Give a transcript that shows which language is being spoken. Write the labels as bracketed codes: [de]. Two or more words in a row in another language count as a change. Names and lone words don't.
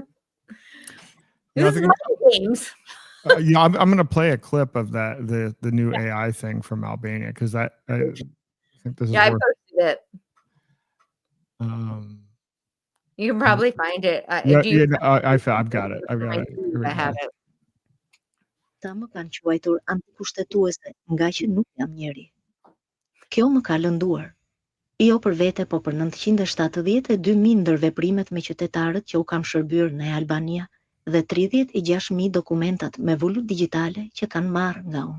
[en] This is my games. I'm going to play a clip of that the new AI thing from Albania, because I think this is. I posted it. You can probably find it. I've got it. I have it. [sq] Ta më kanë quajtur antikushtetuese, nga që nuk jam njeri. Kjo më ka lënduar. Jo për vete, po për 972.000 ndërveprimet me qytetarët që u kam shërbyer në Albania dhe 36.000 dokumentat me vulut digjitale që kanë marrë nga unë.